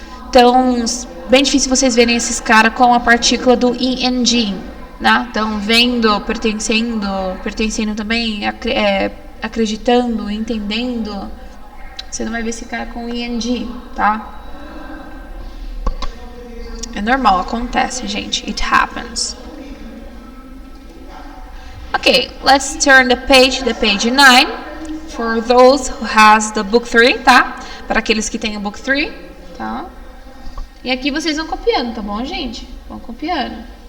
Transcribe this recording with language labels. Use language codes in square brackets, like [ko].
[pt] Então, bem difícil vocês verem esses caras com a partícula do ing, né? Então, vendo, pertencendo também, acreditando, entendendo. Você não vai ver esse cara com ing, tá? É normal, acontece, gente. [en] It happens. Okay, let's turn the page 9 for those who has the book 3, tá? [pt] Para aqueles que têm o book 3, tá? E aqui vocês vão copiando, tá bom, gente? Vão copiando.